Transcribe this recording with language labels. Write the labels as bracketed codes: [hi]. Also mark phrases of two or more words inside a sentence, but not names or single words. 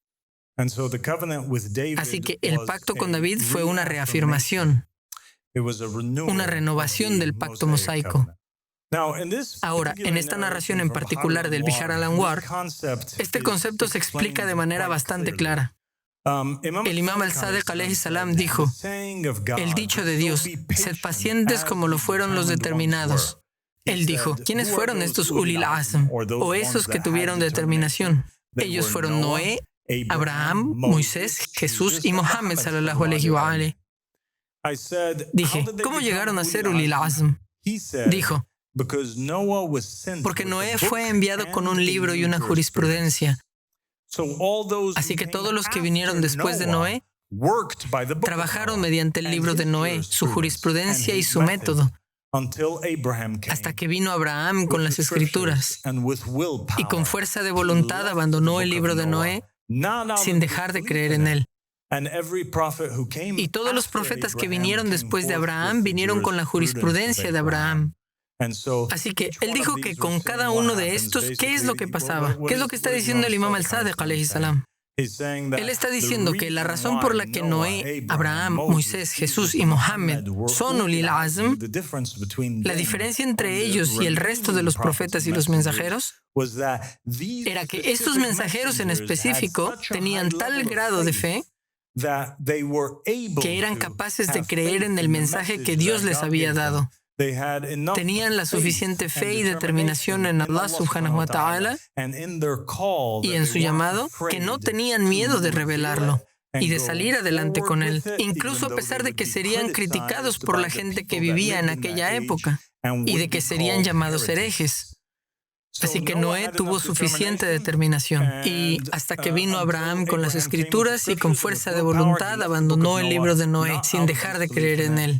[es] Así que el pacto con David fue una reafirmación, una renovación del pacto mosaico. Ahora, en esta narración en particular del Bihar al-Anwar, este concepto se explica de manera bastante clara. El Imam al-Sadiq [ar] عليه السلام [es] dijo: el dicho de Dios, sed pacientes como lo fueron los determinados. Él dijo: ¿quiénes fueron estos [ar] أولي العزم, [es] o esos que tuvieron determinación? Ellos fueron Noé, Abraham, Moisés, Jesús y Mohammed [ar] صلى الله عليه وعليه. [es] Dije: ¿cómo llegaron a ser [ar] أولي العزم? [es] Dijo: porque Noé fue enviado con un libro y una jurisprudencia. Así que todos los que vinieron después de Noé trabajaron mediante el libro de Noé, su jurisprudencia y su método, hasta que vino Abraham con las escrituras y con fuerza de voluntad abandonó el libro de Noé sin dejar de creer en él. Y todos los profetas que vinieron después de Abraham vinieron con la jurisprudencia de Abraham. Así que él dijo que con cada uno de estos, ¿qué es lo que pasaba? ¿Qué es lo que está diciendo el Imam al-Sadiq [ar] عليه السلام? [es] Él está diciendo que la razón por la que Noé, Abraham, Moisés, Jesús y Mohammed son [ar] أولي العزم, [es] la diferencia entre ellos y el resto de los profetas y los mensajeros, era que estos mensajeros en específico tenían tal grado de fe que eran capaces de creer en el mensaje que Dios les había dado. Tenían la suficiente fe y determinación en Allah [ar] سبحانه وتعالى [es] y en su llamado que no tenían miedo de revelarlo y de salir adelante con él, incluso a pesar de que serían criticados por la gente que vivía en aquella época y de que serían llamados herejes. Así que Noé tuvo suficiente determinación y hasta que vino Abraham con las escrituras y con fuerza de voluntad abandonó el libro de Noé sin dejar de creer en él.